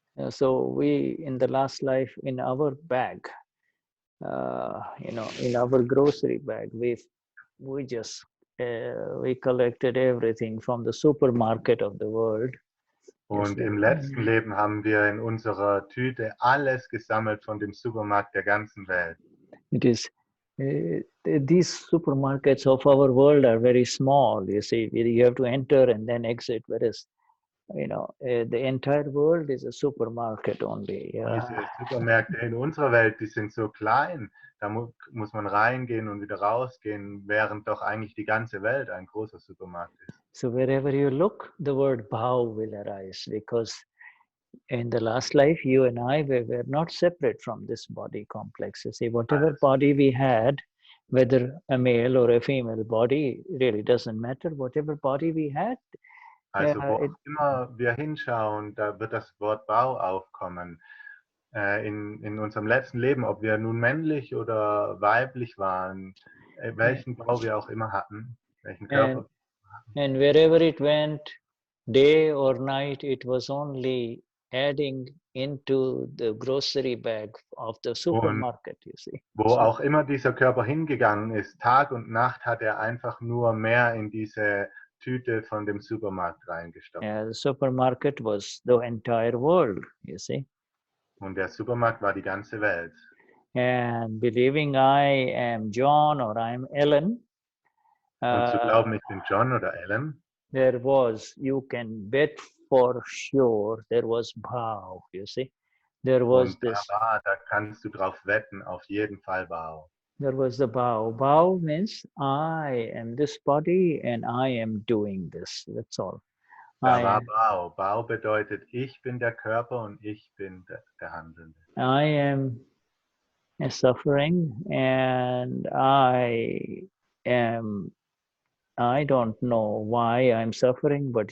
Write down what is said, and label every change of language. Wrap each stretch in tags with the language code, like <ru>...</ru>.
<en>So we, in the last life, in our bag, you know, in our grocery bag, we just we collected everything from the supermarket of the world.</en> <de>Und im letzten Leben haben wir in unserer Tüte alles gesammelt von dem Supermarkt der ganzen Welt.</de> <en>It is these supermarkets of our world are very small. You see, you have to enter and then exit. Whereas, you know, the entire world is a supermarket only.</en> <de>Diese Supermärkte in unserer Welt, die sind so klein, da muss man reingehen und wieder rausgehen, während doch eigentlich die ganze Welt ein großer Supermarkt ist.</de> <en>So wherever you look, the word bhav will arise, because in the last life, you and I were not separate from this body complex. You see, whatever body we had, whether a male or a female body, really doesn't matter. Whatever body we had,</en> <de>Also wo immer wir hinschauen, da wird das Wort Bau aufkommen. In unserem letzten Leben, ob wir nun männlich oder weiblich waren, welchen Bau wir auch immer hatten, welchen Körper.</de> <en>And wherever it went, day or night, it was only adding into the grocery bag of the supermarket, you see.</en> <de>Wo auch immer dieser Körper hingegangen ist, Tag und Nacht hat er einfach nur mehr in diese Tüte von dem Supermarkt reingestopft.</de> <en>Yeah, the supermarket was the entire world, you see.</en> <de>Und der Supermarkt war die ganze Welt.</de> <en>And believing I am John or I'm Ellen.</en> <de>Und zu glauben, ich bin John oder Ellen.</de> <en>There was, you can bet for sure, there was bhav, you see. There was this.</en> <de>Da kannst du drauf wetten, auf jeden Fall Bau.</de> <en>There was the bhav. Bhav means I am this body and I am doing this. That's all.</en> <de>Da war Bau. Bau bedeutet, ich bin der Körper und ich bin der Handelnde.</de> <en>I am suffering and I don't know why I'm suffering, but</en>